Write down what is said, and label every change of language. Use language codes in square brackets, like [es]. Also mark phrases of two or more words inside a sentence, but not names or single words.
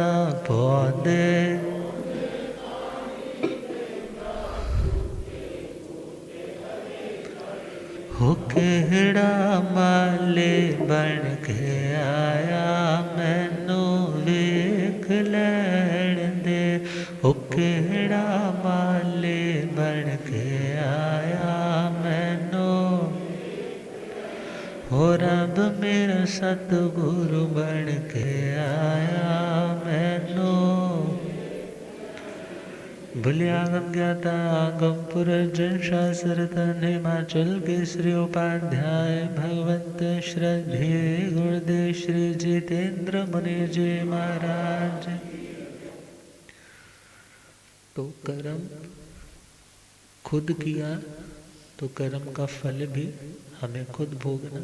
[pa] ਪੌਂਦੇ ਹੋ ਕੇੜਾ ਮਾਲੇ ਬਨ ਕੇ ਆਇਆ, ਮੈਨੂੰ ਵੇਖ ਲੈਣ ਦੇ। ਹੋ ਕੇੜਾ ਮਾਲੇ ਬਨ ਕੇ ਆਇਆ, ਮੈਨੂੰ ਹੋ ਰੱਬ ਮੇਰਾ ਸਤਗੁਰੂ ਬਨ ਕੇ ਆਇਆ। [hi] मैनू भूलियागम ज्ञाता आगम पुरर्जन शास्त्रतन हिमाचल केसरी उपाध्याय भगवंत श्रद्धेय गुरुदेव श्री जितेंद्र मुनि जी महाराज। तो कर्म खुद किया तो कर्म का फल भी हमें खुद भोगना।